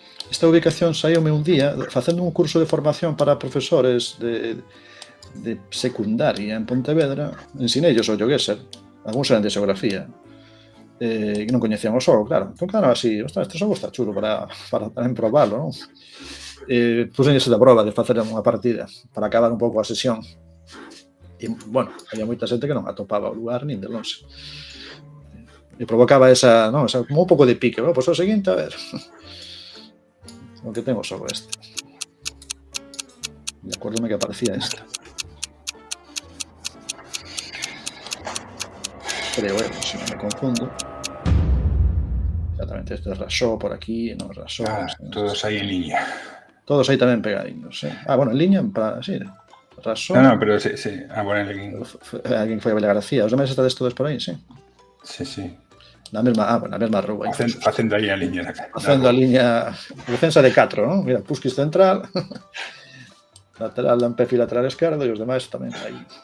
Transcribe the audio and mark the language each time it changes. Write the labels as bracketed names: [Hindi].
[Galician] Esta ubicación saíume un día facendo un curso de formación para profesores de secundaria en Pontevedra. Ensinellos o Yogueser, algúns eran de xeografía, que non coñecían o xogo, claro. Entón, claro, así, ostras, este xogo está chulo para tamén probalo, non? Pusense da prova de facer unha partida para acabar un pouco a sesión. E, bueno, había moita xente que non atopaba o lugar nin de longe. E provocaba esa, como un pouco de pique, pois o seguinte, a ver... o que tengo sobre este. [Spanish] De acuerdo que aparecía esta. Creo, si no me confundo. Exactamente, esto es Rasó por aquí, no Rasó. [Galician] Todos aí en liña. Todos aí tamén pegadinos, bueno, en liña, sí. Rasó. No, pero sí. Bueno, en liña. Alguén que foi a Vilagarcía. Os demais estades todos por aí, sí. Sí. Na mesma rúa. Facendo aí a liña. Facendo a liña... Defensa de 4, non? Mira, Puskis central, lateral Ampefi lateral esquerdo e os demais tamén aí.